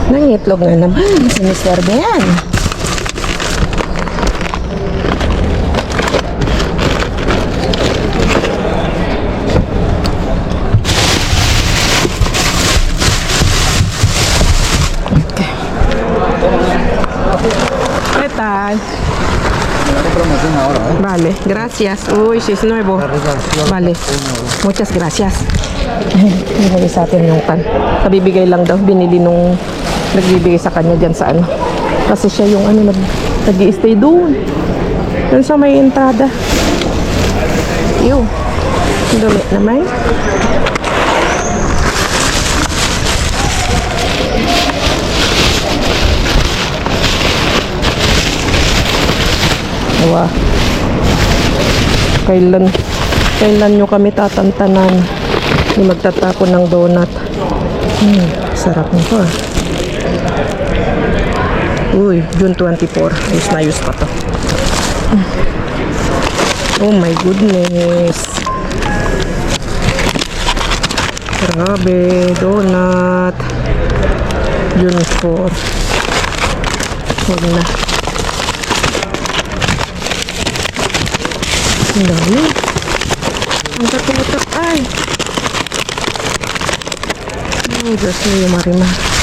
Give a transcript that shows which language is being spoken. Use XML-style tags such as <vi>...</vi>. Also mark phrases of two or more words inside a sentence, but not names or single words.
<tl>Ang itlog nga naman. Siniswerte yan. Okay.</tl> <es>¿Qué tal? promoción ahora, ¿eh? Vale, gracias. Uy, si es nuevo. Vale, muchas gracias.</es> <tl>Binigay sa atin yung pan. Kabibigay lang daw. Binili nung nagbibigay sa kanya dyan sa ano. Kasi siya yung ano, nag-i-stay doon. Doon sa may entrada. Yun. Dumi naman. Wow. Kailan nyo kami tatantanan ni magtatapon ng donut. Sarap nito ah. Uy, June 24. Ayos na ayos pa to.</tl> <en>Oh my goodness.</en> <tl>Grabe, donut. June 4. Huwag na. Ang dami. Ang katutak ay. Oh, Diyos niyo, Marimar.</tl>